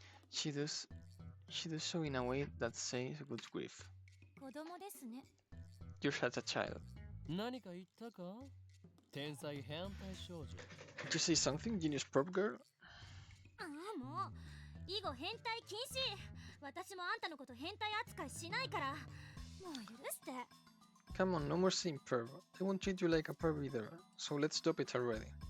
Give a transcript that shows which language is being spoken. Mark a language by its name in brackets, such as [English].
[English] She does so in a way that says good grief. [Japanese] 子供ですね。 [English] You're such a child. [Japanese] 何か言ったか？天才変態少女。 [English] Did you say something, genius prop girl? [Japanese] ああもう。以後変態禁止。私もあんたのこと変態扱いしないから。もう許して。 [English] Come on, no more saying perv. I won't treat you like a perv either, so let's stop it already.